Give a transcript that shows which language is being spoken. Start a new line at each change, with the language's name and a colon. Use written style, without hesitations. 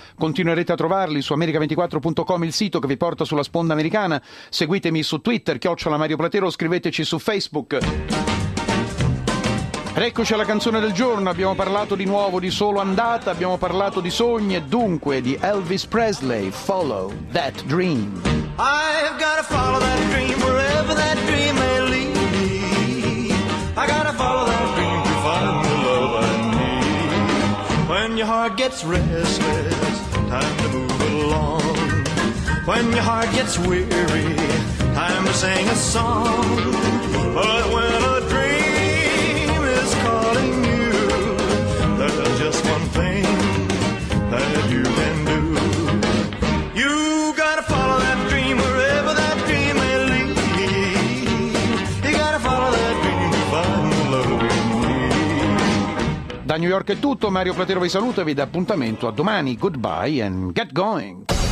Italian: Continuerete a trovarli su america24.com, il sito che vi porta sulla sponda americana. Seguitemi su Twitter, @MarioPlatero, scriveteci su Facebook. Ed eccoci alla canzone del giorno. Abbiamo parlato di nuovo di Solo Andata, abbiamo parlato di sogni e dunque di Elvis Presley, Follow That Dream.
English: I've gotta follow that dream wherever that dream may lead. I gotta follow that dream to find the love I need. When your heart gets restless, time to move along. When your heart gets weary, time to sing a song. But when a dream is calling you, there's just one thing that you can do. You gotta follow that dream wherever that dream may lead. You gotta follow that dream to find the love in me.
Italian: Da New York è tutto, Mario Platero vi saluta e vi dà appuntamento a domani.
English: Goodbye and get going.